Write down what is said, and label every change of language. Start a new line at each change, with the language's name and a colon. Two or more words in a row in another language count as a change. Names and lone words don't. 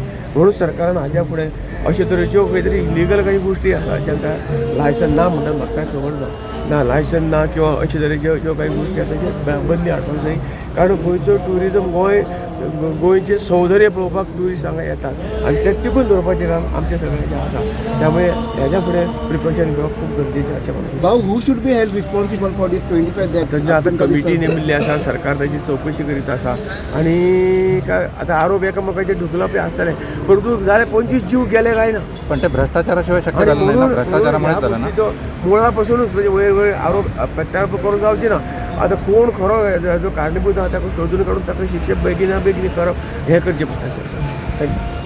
Konkani: म्हणून सरकारान हाज्या फुडें अशे तरेच्यो खंय तरी इलिगल काही गोष्टी आसा जांकां लायसन ना म्हणटा म्हाका कांय खबर ना लायसन ना किंवा अशे तरेच्यो ज्यो काही गोष्टी आसा ताचेर बंदी हाडपाक जाय. कारण गोंयचो ट्युरिजम गोंयचे सौंदर्य पळोवपाक ट्युरिस्ट हांगा येतात आनी ते टिकून दवरपाचें काम आमच्या सगळ्यांचें आसा. त्यामुळे ह्याच्या फुडें प्रिकॉशन घेवप खूब गरजेचें अशें म्हाका दिसता.
English: भाऊ, who should be held responsible for this 25 death?
Konkani: थंयची आतां कमिटी नेमिल्ली आसा. सरकार ताची चवकशी करीत आसा आनी काय आतां आरोप एकामेकाचे ढुकलापी आसतले, परंतु जाले 25 जीव गेले काय ना.
Marathi: पण ते भ्रष्टाचाराशिवाय शक्य झालं नाही ना. भ्रष्टाचारामुळेच झालं ना.
Konkani: मुळा पासूनच म्हणजे वयर आरोप प्रत्यारोप करून जावचे ना. आतां कोण खरो जो कारणीभूत आहा ताका शोधून काडून ताका शिक्षा बेगिना बेगीन करप हें करचें पडटा. थँक्यू.